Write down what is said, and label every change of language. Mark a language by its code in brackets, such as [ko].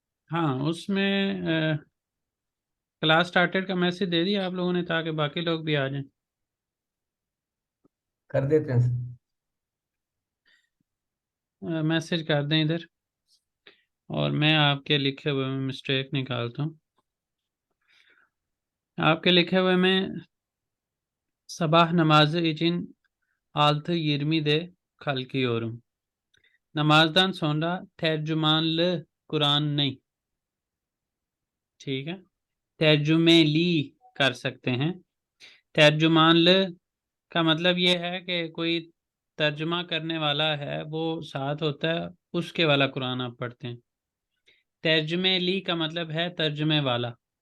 [hi] हाँ, उसमें class started का मैसेज दे दिया आप लोगों ने, ताकि बाकी लोग भी आ जाएं। कर देते हैं सर। मैसेज कर दें इधर, और मैं आपके लिखे हुए में मिस्टेक निकालता हूँ। आपके लिखे हुए में [tr] sabah namazı için 6:20'de kalkıyorum. Namazdan sonra tercümanlı [hi] Quran नहीं। ठीक है, तर्जुमेली कर सकते हैं। तर्जुमान ल का मतलब ये है कि कोई तर्जुमा करने वाला है, वो साथ होता है, उसके वाला कुरान आप पढ़ते हैं। तर्जुमे ली का मतलब है तर्जुमे वाला।